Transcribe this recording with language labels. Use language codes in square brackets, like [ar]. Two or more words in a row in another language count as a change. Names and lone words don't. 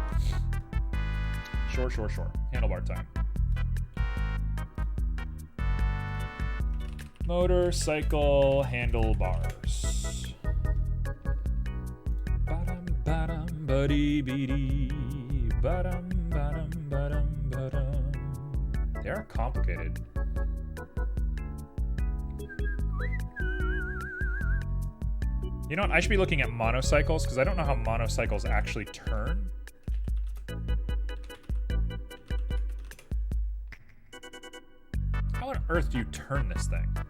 [en] Sure. Handlebar time. Motorcycle handlebars. Ba-dum, ba-dum, buddy-beady. Ba-dum, ba-dum, ba-dum, ba-dum. They are complicated. You know what? I should be looking at monocycles, because I don't know how monocycles actually turn. How on earth do you turn this thing?